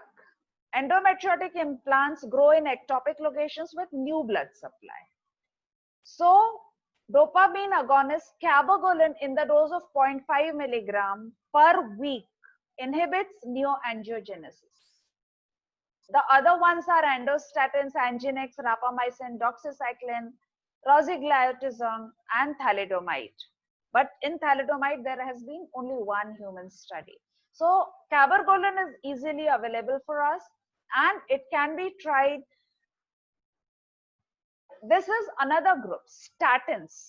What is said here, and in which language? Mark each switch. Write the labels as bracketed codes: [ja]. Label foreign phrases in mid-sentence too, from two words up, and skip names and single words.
[en] Endometriotic implants grow in ectopic locations with new blood supply. So, dopamine agonist cabergoline in the dose of 0.5 milligram per week inhibits neoangiogenesis. The other ones are endostatins, Anginex, rapamycin, doxycycline, rosiglitazone, and thalidomide. But in thalidomide, there has been only one human study. So cabergoline is easily available for us, and it can be tried. This is another group, statins.